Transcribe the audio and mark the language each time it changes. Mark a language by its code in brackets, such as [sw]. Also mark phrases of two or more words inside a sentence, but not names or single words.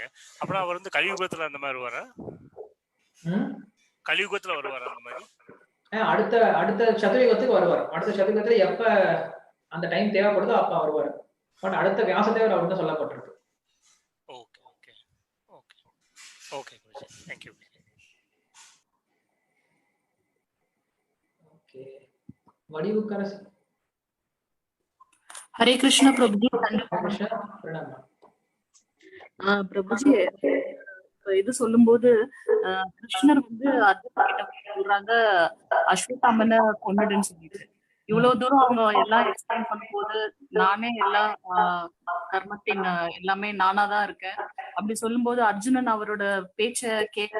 [ta] அப்புறம் அவர் வந்து கலியுகத்துல அந்த மாதிரி வருவாரா? கலியுகத்துல வருவாரா அந்த மாதிரி? அடுத்த சதுரயுகத்துக்கு வருவார். அடுத்த சதுரயுகத்துல எப்ப அந்த டைம் தேவைப்படுதோ அப்ப வருவார். பட் அடுத்த வியாசதேவர் அவர் தான் சொல்லப்பட்டிருக்கு. ஓகே குருஜி, [en] thank you. [ta] ஓகே, வடிவுக்கரசி. [hi] हरे कृष्ण प्रभुजी. [ta] பிரபுஜி, இது சொல்லும்போது கிருஷ்ணர் வந்து சொல்றாங்க அஸ்வத்தாமனை கொன்னுடுன்னு சொல்லிட்டு, இவ்வளவு தூரம் அவங்க எல்லாம் எக்ஸ்பிளைன் பண்ணும்போது நானே எல்லாம் கர்மத்தின் எல்லாமே நானாதான் இருக்கேன் அப்படி சொல்லும்போது அர்ஜுனன் அவரோட பேச்ச கேட்கல.